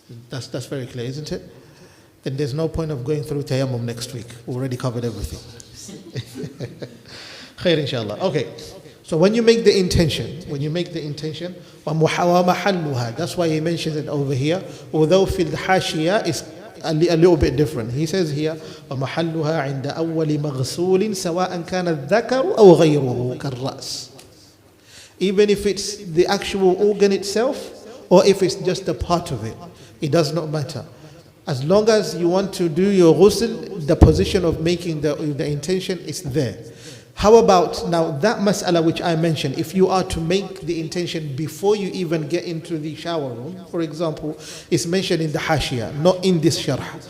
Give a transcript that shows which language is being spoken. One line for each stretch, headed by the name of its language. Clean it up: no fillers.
English: That's very clear, isn't it? Then there's no point of going through tayammum next week. We already covered everything. Khair inshallah. Okay. So when you make the intention, وَمَحَلُّهَا, that's why he mentions it over here. Although fil hashiyah is a little bit different. He says here,
Arabic: وَمَحَلُّهَا عِنْدَ أَوَّلِ مَغْسُولٍ سَوَاءً كَانَ الذَّكَرُ أَوْ غَيْرُهُ كَالرَّأْسِ.
English: Even if it's the actual organ itself, or if it's just a part of it, it does not matter. As long as you want to do your ghusl, the position of making the intention is there. How about now that mas'ala which I mentioned, if you are to make the intention before you even get into the shower room, for example, it's mentioned in the hashiyah, not in this sharh.